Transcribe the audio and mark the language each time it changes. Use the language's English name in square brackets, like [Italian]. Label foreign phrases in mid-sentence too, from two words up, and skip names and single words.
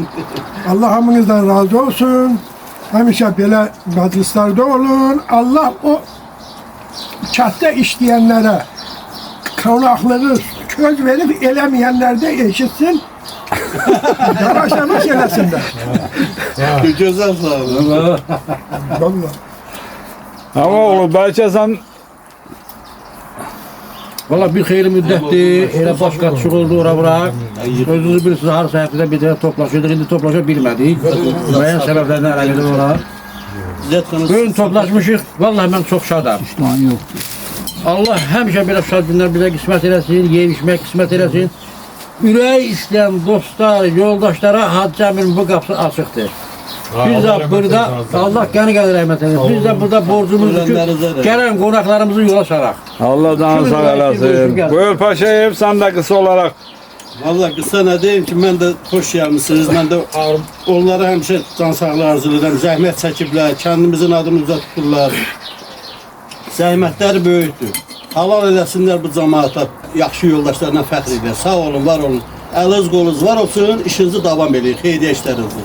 [Azerbaijani] Allah hamınızdan razı olsun. Həmişə belə məclislərdə olun. Allah o Kətdə işləyənlərə qonaqlığı köz verib eləməyənlər də eşitsin. Yavaş-yavaş eləsinlər. Gözəl sağ olun. Vallahi. [Turkish] Ama oğlum belki sen [Azerbaijani] Valla bir xeyli müddətdir, elə baş qaçışıq oldu ora-bura. Özünüzü bilirsiniz, har səhətdə bir dəfə toplaşıyorduk, indi toplaşa bilmədik. Müəyyən səbəblərdən əlaqədar olaraq. Bugün toplaşmışıq, vallahi mən çox şadam. Allah həmişə belə şad günlər bizə qismət eləsin, yeyib içmək qismət eləsin. Ürək istəyən dostlar, yoldaşlara Hacı Cəmilin bu qapısı açıqdır. Biz də burada, Allah qəni qədər rəhmət edin. Biz də burada borcumuzdur ki, gələn qonaqlarımızı yola saraq. Allah canı sağ eləsin. Buyur Paşayev, [Turkish] sen de kısa olarak. [Azerbaijani] Valla qısa nə deyim ki, mən də xoş gəlmişsiniz. Mən də onlara həmişə can sağlığı arzulayıram. Zəhmət çəkiblər, kəndimizin adını uzaq tuturlar. Zəhmətləri böyükdür. Halal eləsinlər bu cəmaata, yaxşı yoldaşlarına fəxr edir. Sağ olun, var olun. Əliniz qolunuz var olsun, işinizi davam edin, xeyirli işlərinizdir.